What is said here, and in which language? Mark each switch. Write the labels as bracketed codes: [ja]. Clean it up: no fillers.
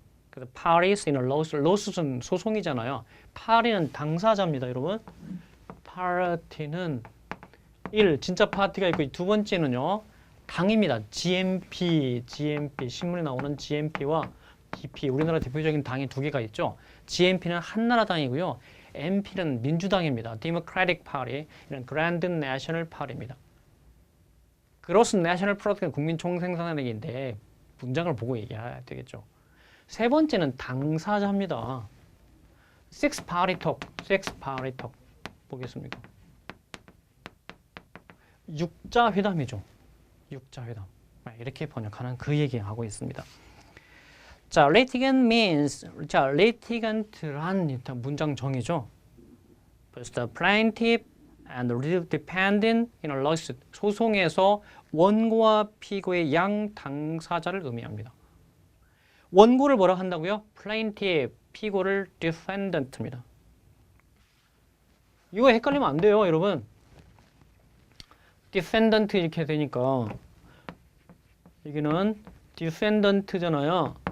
[ko] 그래서 [en] parties in a lawsuit [ko] 은 소송이잖아요. party는 당사자입니다, 여러분. party는 진짜 파티가 있고 두 번째는요. 당입니다. GMP 신문에 나오는 GMP와 DP 우리나라 대표적인 당이 두 개가 있죠. GMP는 한나라당이고요. MP는 민주당입니다. [en] Democratic Party, 이런 Grand National Party입니다. [ko] Gross National Product는 국민총생산액인데 문장을 보고 얘기해야 되겠죠. 세 번째는 당사자입니다. [en] Six Party Talk 보겠습니까? [ko] 육자회담이죠. 육자회담. 이렇게 번역하는 그 얘기하고 있습니다. 자, [en] litigant means, [ko] 자, litigant란 일단 문장 정의죠. [en] The plaintiff and the defendant in a lawsuit. [ko] 소송에서 원고와 피고의 양 당사자를 의미합니다. 원고를 뭐라 한다고요? plaintiff, 피고를 defendant입니다. 이거 헷갈리면 안 돼요, 여러분. defendant 이렇게 되니까 여기는 defendant잖아요.